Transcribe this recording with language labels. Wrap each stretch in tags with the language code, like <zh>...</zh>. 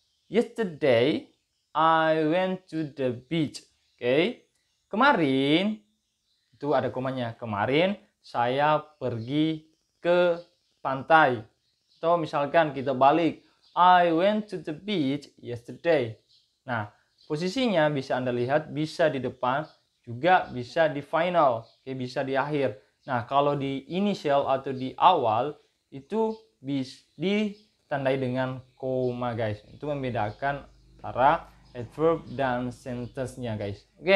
<en>Yesterday, I went to the beach.</en> <id>Kemarin, itu ada komanya. Kemarin saya pergi ke pantai. Atau misalkan kita balik.</id> <en>I went to the beach yesterday.</en> <id>Nah, posisinya bisa Anda lihat, bisa di depan, juga bisa di final. Bisa di akhir. Nah, kalau di initial atau di awal, itu ditandai dengan koma guys. Itu membedakan antara adverb dan sentence-nya guys.</id>